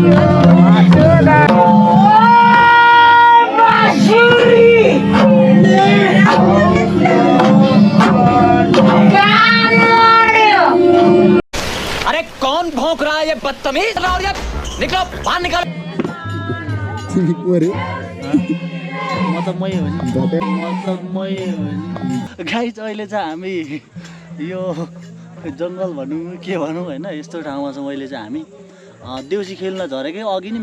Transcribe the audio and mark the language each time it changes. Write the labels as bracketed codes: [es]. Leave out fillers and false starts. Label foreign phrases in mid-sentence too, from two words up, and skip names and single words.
[hi] अरे कौन भौंक रहा है ये बदतमीज निकलो बाहर निकलो [ne] म त मै हो नि गाइस अहिले चाहिँ हामी यो जङ्गल भनौँ के भनौँ होइन यस्तो ठाउँमा चाहिँ अहिले चाहिँ हामी देउसी खेल्न झरेकै अघि नि